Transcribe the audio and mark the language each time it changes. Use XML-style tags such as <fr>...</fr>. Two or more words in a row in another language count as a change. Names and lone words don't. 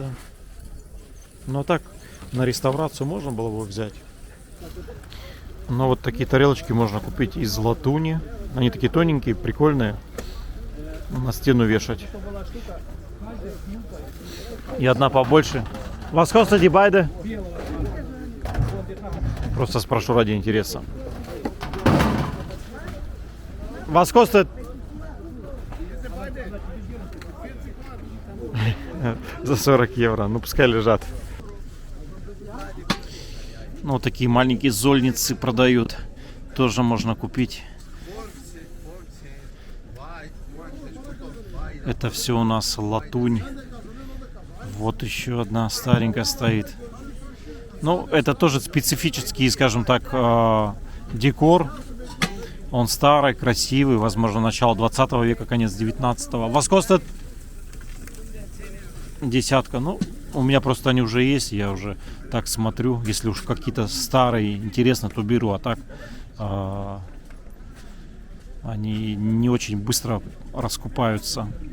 <ru>Но так, на реставрацию можно было бы взять. Но вот такие тарелочки можно купить из латуни. Они такие тоненькие, прикольные. На стену вешать. И одна побольше.</ru> <de>Was kostet die beide?</de> <ru>Просто спрошу ради интереса.</ru> <de>Was kostet?</de> <ru>За 40 евро. Ну, пускай лежат. Ну, вот такие маленькие зольницы продают. Тоже можно купить. Это все у нас латунь. Вот еще одна старенькая стоит. Ну, это тоже специфический, скажем так, декор. Он старый, красивый. Возможно, начало 20 века, конец 19-го.</ru> <de>Was kostet?</de> <ru>Десятка. Ну, у меня просто они уже есть. Я уже так смотрю. Если уж какие-то старые, интересно, то беру. А так они не очень быстро раскупаются.</ru>